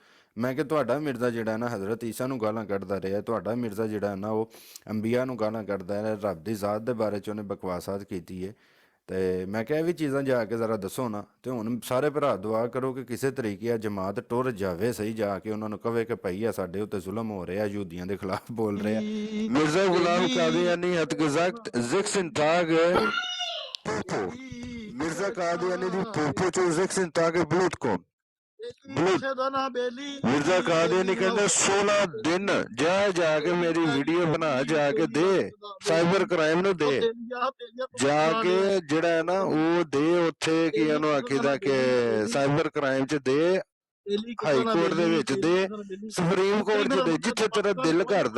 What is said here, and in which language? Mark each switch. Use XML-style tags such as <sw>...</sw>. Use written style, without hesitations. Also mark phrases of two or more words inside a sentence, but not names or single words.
<pa>ਮੈਂ ਕਿ ਤੁਹਾਡਾ ਮਿਰਜ਼ਾ ਜਿਹੜਾ ਨਾ ਹਜ਼ਰਤ ਈਸਾ ਨੂੰ ਗਾਲਾਂ ਕੱਢਦਾ ਰਿਹਾ, ਤੁਹਾਡਾ ਮਿਰਜ਼ਾ ਜਿਹੜਾ ਨਾ ਉਹ ਅੰਬੀਆ ਨੂੰ ਗਾਲਾਂ ਕੱਢਦਾ ਹੈ, ਰੱਬ ਦੀ ਜ਼ਾਤ ਦੇ ਬਾਰੇ 'ਚ ਉਹਨੇ ਬਕਵਾਸਾਤ ਕੀਤੀ ਹੈ। ਤੇ ਮੈਂ ਕਿਹਾ ਇਹ ਵੀ ਚੀਜ਼ਾਂ ਜਾ ਕੇ ਜ਼ਰਾ ਦੱਸੋ ਨਾ। ਤੇ ਹੁਣ ਸਾਰੇ ਭਰਾ ਦੁਆ ਕਰੋ ਕਿ ਕਿਸੇ ਤਰੀਕੇ ਆ ਜਮਾਤ ਟੁਰ ਜਾਵੇ ਸਹੀ, ਜਾ ਕੇ ਉਹਨਾਂ ਨੂੰ ਕਵੇ ਕਿ ਭਾਈ ਆ ਸਾਡੇ ਉੱਤੇ ਜ਼ੁਲਮ ਹੋ ਰਿਹਾ, ਯਹੂਦੀਆਂ ਦੇ ਖਿਲਾਫ ਬੋਲ ਰਿਹਾ।</pa> <de>ਮਿਰਜ਼ਾ ਗੁਲਾਮ ਕਾਦੀਆਨੀ hat gesagt, 16 Tage Popo. Mirza Qadiani die Popo zu 16 Tage Blut kommt.</de> <pa>ਮਿਰਜ਼ਾ ਕਾਦੀਆਨੀ ਕਹਿੰਦਾ 16 ਦਿਨ ਜਾ ਕੇ ਮੇਰੀ ਵੀਡੀਓ ਬਣਾ, ਜਾ ਕੇ ਦੇ</pa> <en>cyber crime</en> <pa>ਨੂੰ ਦੇ, ਜਾ ਕੇ ਜਿਹੜਾ ਹੈ ਨਾ ਉਹ ਦੇ ਉੱਥੇ ਕੀ ਉਹਨੂੰ ਆਖੀਦਾ ਕਿ</pa> <en>cyber crime</en> <pa>'ਚ ਦੇ,</pa> <en>High Court</en> <pa>ਦੇ ਵਿੱਚ ਦੇ,</pa> <en>Supreme Court</en> <pa>'ਚ ਦੇ, ਜਿੱਥੇ ਤੇਰਾ ਦਿਲ ਕਰਦਾ।</pa>